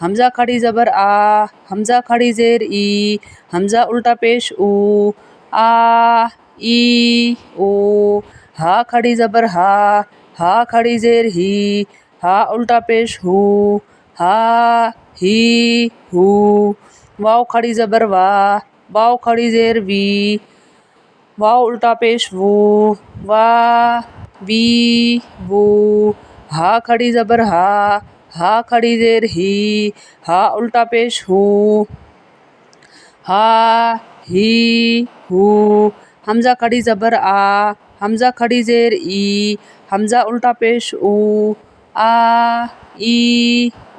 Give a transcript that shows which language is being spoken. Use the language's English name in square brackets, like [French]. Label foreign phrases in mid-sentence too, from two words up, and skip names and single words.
[Urdu] حمزہ کھڑی زبر آ، حمزہ کھڑی زیر ای، حمزہ الٹا پیش او، آ ای او، ہا کھڑی زبر ہا، ہا کھڑی زیر ہی، ہا الٹا پیش ہو، ہا ہی ہو، واو کھڑی زبر وا، واو کھڑی زیر وی، واو الٹا پیش وو، وا وی وو، ہا کھڑی زبر ہا، ہا کھڑی زیر ہی، ہا الٹا پیش ہو، ہا ہی ہو، حمزہ کھڑی زبر آ، حمزہ کھڑی زیر ای، حمزہ الٹا پیش او، آ ای او۔